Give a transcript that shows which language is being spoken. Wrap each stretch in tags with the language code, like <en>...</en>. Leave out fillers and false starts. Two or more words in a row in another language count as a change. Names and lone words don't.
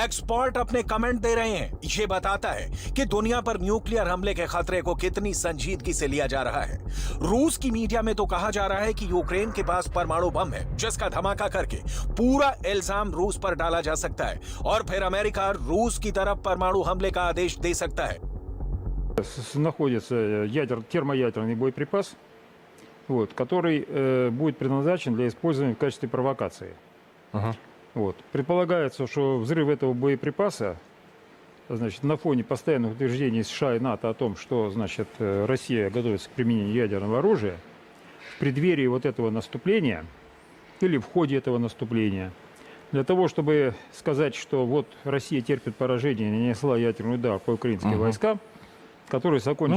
<hi>एक्सपर्ट अपने कमेंट दे रहे हैं। ये बताता है कि दुनिया पर न्यूक्लियर हमले के खतरे को कितनी संजीदगी से लिया जा रहा है। रूस की मीडिया में तो कहा जा रहा है कि यूक्रेन के पास परमाणु बम है, जिसका धमाका करके पूरा इल्जाम रूस पर डाला जा सकता है और फिर अमेरिका रूस की तरफ परमाणु हमले का आदेश दे सकता है।</hi> <ru>Находится термоядерный боеприпас, который будет предназначен для использования в качестве провокации. Вот. Предполагается, что взрыв этого боеприпаса, значит, на фоне постоянных утверждений США и НАТО о том, что, значит, Россия готовится к применению ядерного оружия, в преддверии вот этого наступления или в ходе этого наступления, для того, чтобы сказать, что вот Россия терпит поражение и нанесла ядерный удар по украинским войскам, который закончится...</ru>